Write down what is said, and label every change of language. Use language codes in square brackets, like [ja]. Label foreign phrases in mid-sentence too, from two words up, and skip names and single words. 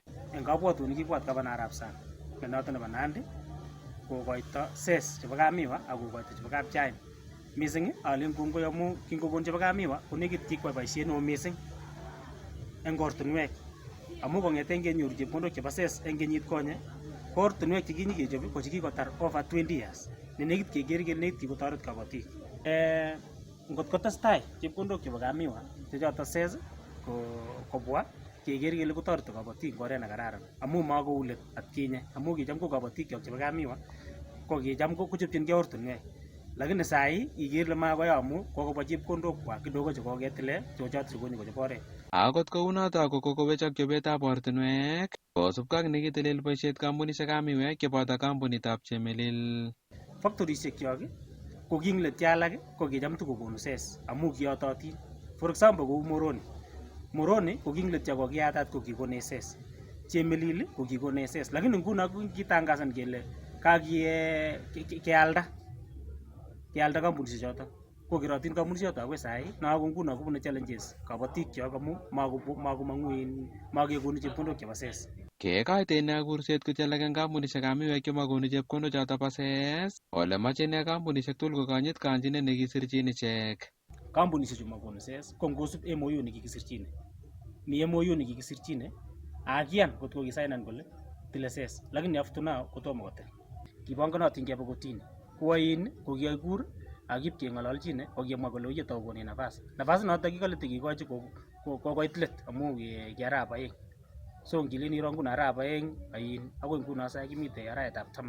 [kln] En kabwatutik kibwat gavana arap sang ne noton nebo Nandi kokoito SES chebo kamiwa ak kokoito chebo kapchain. Missing alen kongoi amu kingokon chebo kamiwa ko nekit kikwai boisiet neo missing eng ortinwek. Amu kong'eten kenyoru chepkondok chebo SES eng kenyit konye, ko ortinwek chekinyikechob ko chekikotar [en] over 20 years. [kln] Ne nekit keker kele nekit kikotoret kabatik. Ngot kotestai chepkondok chebo kamiwa chechoto SES kobwa keker kele kotoreti kabatik en oret nekararan. Amu makou let atkinye. Amu kicham ko kabatik chebo kamiwa ko kicham kochopchingei ortinwek. Lakini sai iker ile makoya amu kokobwa chepkondok kwak kidogo chekoketile choto chekonyo kochop oret. Akot kounoto ko kokowechok chobetab ortinwek kosubkei ak nekitelel boisiet kampunisiekab miwek cheboto kampunitab Chemelil. Factorisiek ko kinglet alak ko kicham tukokonu SES amu kiyototin. [en] For example [kln] kou Moroni ko kinglet ko kiyatat ko kikone SES. Chemelil ko kikone SES. Lakini nguno kitangasan kele kealda kampunisiek choto. Ko kerotin kampunisiek choto akoi sai na ko nguno kobune challenges kabatik kyok amu makekonu chepkondok chebo SES. Kekoite ine kurset kotialak eng kampunisiekab miwek chemakonu chepkondok choto bo SES, ole moche ine kampunisiek tugul kokonyit kanjinet nekisirchin ichek. Kampunisiek chu makonu SES ko ngosub MOU nekikisirchine. Mi MOU nekikisirchine akiyan kot ko kisainan kole tile SES, lakini [en] up to now [kln] kotomo kotil. Kibanganatin kebe kotini. Koin ko kikikur akib keng'ololchine kokemwa kole uye tau konin nafas. Nafas noto kikalete kikochi kokoit let amu ki arap aeng. So ngilin iro nguno arap aeng akoi nguno sai kimite araetab 10.